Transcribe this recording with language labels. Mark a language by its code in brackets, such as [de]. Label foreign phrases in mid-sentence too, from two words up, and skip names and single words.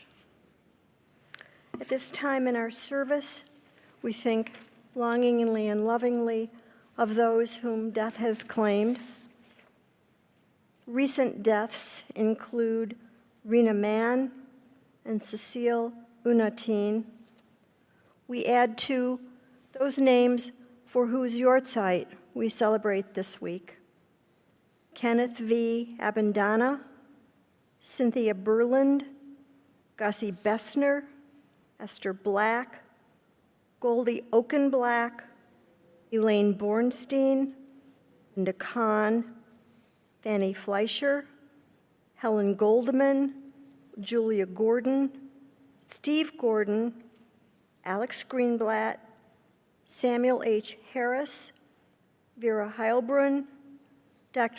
[en] At this time in our service, we think longingly and lovingly of those whom death has claimed. Recent deaths include Rena Mann and Cecile Unatin. We add to those names for whose yortzeit we celebrate this week: Kenneth V. Abendana, Cynthia Berland, Gussie Bessner, Esther Black, Goldie Oakenblack, Elaine Bornstein, Linda Kahn, Fanny Fleischer, Helen Goldman, Julia Gordon, Steve Gordon, Alex Greenblatt, Samuel H. Harris, Vera Heilbrunn, Dr.